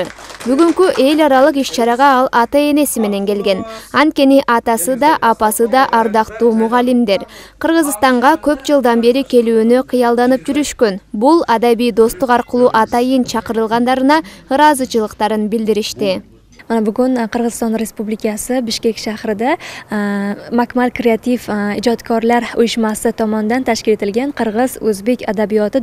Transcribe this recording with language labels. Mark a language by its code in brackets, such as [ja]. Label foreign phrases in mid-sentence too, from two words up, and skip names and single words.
[ky] Бүгүнкү эл аралык иш-чарага ал ата-энеси менен келген. Анткени атасы да, апасы да ардактуу мугалимдер. Кыргызстанга көп жылдан бери келүүнү кыялданып жүрүшкөн. Бул адабий достук аркылуу атайын чакырылгандарына ыраазычылыктарын билдиришти. [uz] Mana bugun Qirg'iziston Respublikasi Bishkek shahrida Makmal kreativ ijodkorlar uyushmasi tomonidan tashkil etilgan Qirg'iz-O'zbek adabiyoti